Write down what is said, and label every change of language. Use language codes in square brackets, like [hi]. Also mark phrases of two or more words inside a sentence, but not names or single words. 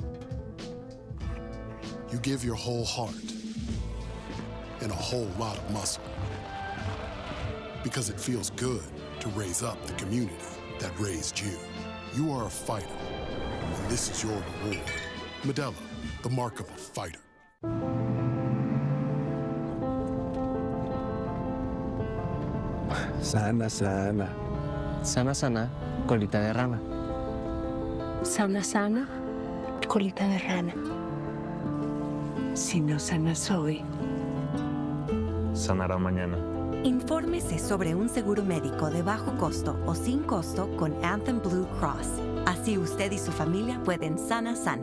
[en] You give your whole heart and a whole lot of muscle. Because it feels good to raise up the community that raised you. You are a fighter, and this is your reward. Modelo, the mark of a fighter. [es] Sana, sana. Sana, sana, colita de rana. sana, sana, colita de rana. Si no sanas hoy, Sanará mañana. Infórmese sobre un seguro médico de bajo costo o sin costo con Anthem Blue Cross. Así usted y su familia pueden sana.